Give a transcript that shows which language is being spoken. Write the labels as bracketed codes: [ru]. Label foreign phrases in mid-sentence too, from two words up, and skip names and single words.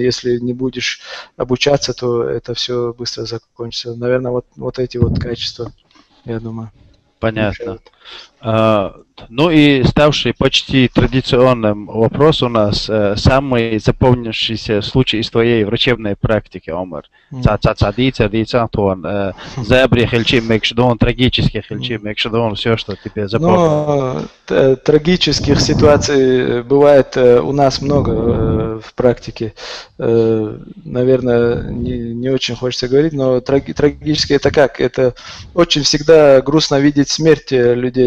[ru] Если не будешь обучаться, то это все быстро закончится. Наверное, вот эти вот качества, я думаю. Понятно. Ну и ставший почти традиционным вопрос у нас. Самый запомнившийся случай из твоей врачебной практики, Омар. Забри, хельчи, мекшдон, трагических хельчи, мекшдон, все, что тебе запомнилось. Ну, трагических ситуаций бывает у нас много в практике. Наверное, не очень хочется говорить, но трагически это как? Это очень всегда грустно видеть смерть людей.